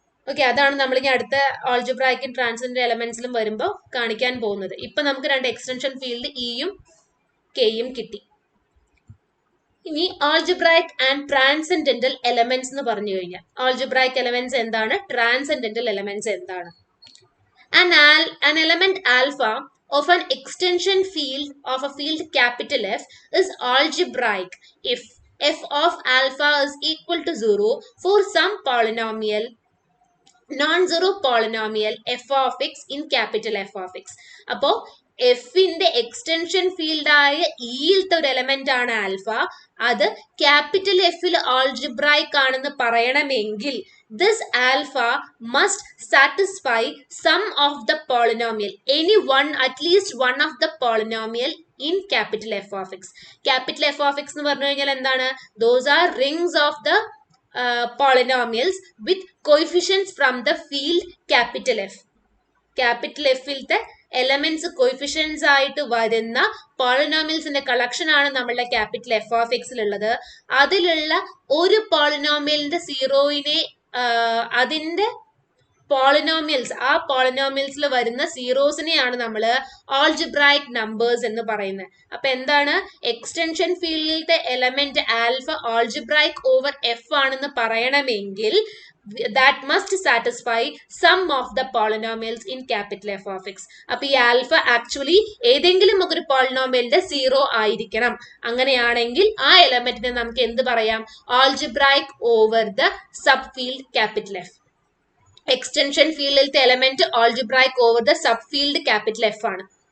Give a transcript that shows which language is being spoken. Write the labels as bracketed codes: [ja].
[ml] Okay, അതാണ് നമ്മൾ ഇനി അടുത്ത ആൾജിബ്രായിക്കും ട്രാൻസെൻഡന്റ് എലമെന്റ്സിലും വരുമ്പോൾ കാണിക്കാൻ പോകുന്നത്. ഇപ്പൊ നമുക്ക് രണ്ട് എക്സ്റ്റൻഷൻ ഫീൽഡ് ഇയും കെയും കിട്ടി. ഇനി ആൾജിബ്രായിക് ആൻഡ് ട്രാൻസെൻഡന്റൽ എലമെന്റ്സ് എന്ന് പറഞ്ഞു കഴിഞ്ഞാൽ ആൾജിബ്രായിക് എലമെന്റ്സ് എന്താണ്, ട്രാൻസെൻഡന്റൽ എലമെന്റ്സ് എന്താണ്? [en] An element alpha of an extension field of a field capital F is algebraic if f of alpha is equal to 0 for some polynomial non-zero polynomial f of x in capital F of x. [ml] അപ്പോ എഫിന്റെ extension field ആയ ഇയിലത്തെ ഒരു element ആണ് alpha. അത് capital എഫിൽ algebraic ആണെന്ന് പറയണമെങ്കിൽ [en] this alpha must satisfy some of the polynomial, any one, at least one of the polynomial in capital F of x. [ml] Capital F of x എന്ന് പറഞ്ഞു കഴിഞ്ഞാൽ എന്താണ്? [en] Those are rings of the polynomials with coefficients from the field capital F. [ml] Capital എഫിലത്തെ elements coefficients ആയിട്ട് വരുന്ന പോളിനോമിയൽസിന്റെ collection ആണ് നമ്മളുടെ capital F of എക്സിൽ ഉള്ളത്. അതിലുള്ള ഒരു പോളിനോമിയലിന്റെ സീറോയിനെ അതിന്റെ പോളിനോമിയൽസ്, ആ പോളിനോമിയൽസിൽ വരുന്ന സീറോസിനെയാണ് നമ്മൾ ആൾജിബ്രായിക് നമ്പേഴ്സ് എന്ന് പറയുന്നത്. അപ്പൊ എന്താണ്, extension ഫീൽഡിലത്തെ element alpha algebraic over F ആണെന്ന് പറയണമെങ്കിൽ [en] that must satisfy some of the polynomials in capital F of x. [ml] അപ്പൊ ഈ ആൽഫ ആക്ച്വലി ഏതെങ്കിലും ഒരു പോളിനോമിയലിന്റെ സീറോ ആയിരിക്കണം. അങ്ങനെയാണെങ്കിൽ ആ എലമെന്റിനെ നമുക്ക് എന്ത് പറയാം, [en] Algebraic over the subfield capital F. [ml] Extension ഫീൽഡിലത്തെ element [en] algebraic over the subfield capital F [ml] ആണ്.